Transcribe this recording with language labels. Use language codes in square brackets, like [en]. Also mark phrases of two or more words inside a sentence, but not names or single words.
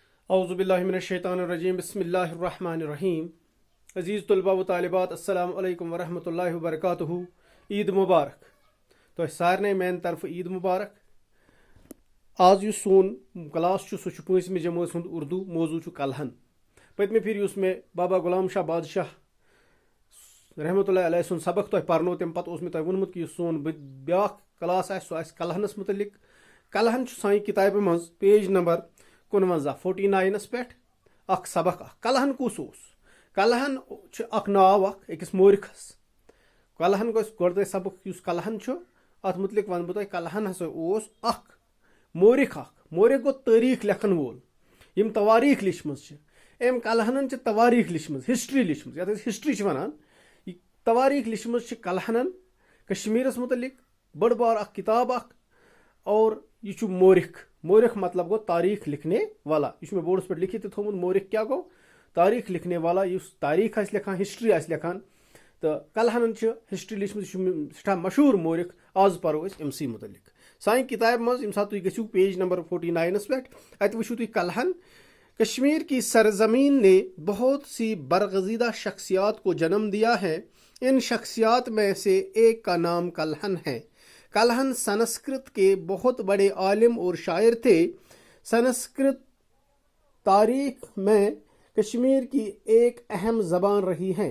[ar] اعوذ باللہ من الشیطان الرجیم بسم اللہ الرحمن الرحیم. [ur] عزیز طلبہ و طالبات [ar] السلام علیکم ورحمۃ اللہ وبرکاتہ. [ur] عید مبارک. [ks] تو سارے میان طرف عید مبارک. آج اس سون کلاس سہ 5 جماعت ہند اردو موضوع کلہن. پتمہ پھر میں بابا غلام شاہ بادشاہ [ar] رحمۃ اللہ علیہ [ks] سن سبق تہ پرنو تم پتہ اس تہ ونمت کہ سون بیاکھ کلاس آسہ سہ کلہنس متعلق. کلہن سانہ کتابہ مز پیج نمبر 49 پہ اخ سبق اخ. کلہن کس کلہن اخ ناو اخ أکس مورخس. کلہن گۄڈٕ سبق یُس کلہن ات متعلق ون بہ تۄہہِ. کلہن ہسا اوس اخ مورخ. مورخ گوٚو تٲریٖخ لیکھن وول یم تواریٖخ لیچھمٕژ. أمۍ کلہنن تواریٖخ لیچھمٕژ, ہسٹری لیچھمٕژ, یتھ أسۍ ہسٹری چھِ ونان. یہِ تواریٖخ لیچھمٕژ کلہنن کشمیٖرس متعلق بٔڑ بار اخ کتاب اخ. اور یہ چھُ مورخ. مورخ مطلب گو [ur] تاریخ لکھنے والا. [ks] یہ میں بورڈس پہ لکھت تھومت. مورخ کیا گو؟ [ur] تاریخ لکھنے والا. [ks] اس تاریخ آس لکھان, ہسٹری آس لکھان. تو کلہنن ہسٹری لیچھمٕژ. یہ سٹھا مشہور مورخ. آز پرو أسۍ أمسٕے متعلق. سانہِ کتابہِ منٛز ییٚمہِ ساتہٕ تُہۍ گٔژھِو پیج نمبر 49 پٮ۪ٹھ, اتہِ وٕچھِو تُہۍ کلہن. [ur] کشمیر کی سرزمین نے بہت سی برگزیدہ شخصیات کو جنم دیا ہے. ان شخصیات میں سے ایک کا نام کلہن ہے. کلہن سنسکرت کے بہت بڑے عالم اور شاعر تھے. سنسکرت تاریخ میں کشمیر کی ایک اہم زبان رہی ہے.